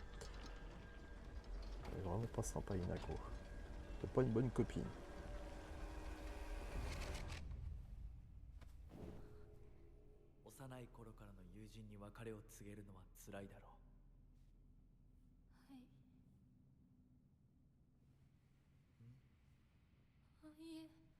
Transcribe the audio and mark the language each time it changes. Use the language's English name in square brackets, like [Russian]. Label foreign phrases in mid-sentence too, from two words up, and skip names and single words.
[French] Elle est vraiment pas sympa, Hinako. C'est pas une bonne copine. [Japanese] 幼い頃からの友人に別れを告げるのは辛いだろはい。あ、いえ。